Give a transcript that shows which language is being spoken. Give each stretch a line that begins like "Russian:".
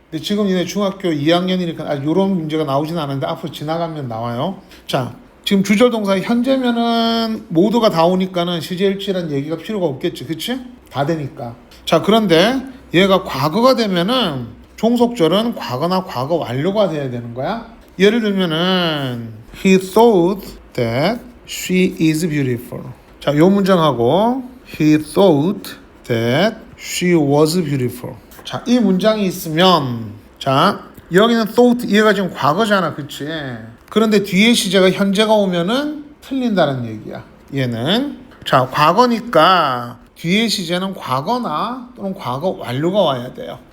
Korean: 근데 지금 니네 중학교 2학년이니까 이런 문제가 나오진 않은데 앞으로 지나가면 나와요. 자, 지금 주절 동사 현재면은 모두가 다 오니까는 시제일치라는 얘기가 필요가 없겠지, 그치? 다 되니까. 자, 그런데 얘가 과거가 되면은 종속절은 과거나 과거 완료가 돼야 되는 거야. 예를 들면은
English: He thought that she is beautiful.
Korean: 자, 요 문장하고
English: He thought that she was beautiful.
Korean: 자, 이 문장이 있으면 자, 여기는 thought 얘가 지금 과거잖아, 그치? 그런데 뒤에 시제가 현재가 오면은 틀린다는 얘기야. 얘는 자, 과거니까 뒤에 시제는 과거나 또는 과거 완료가 와야 돼요.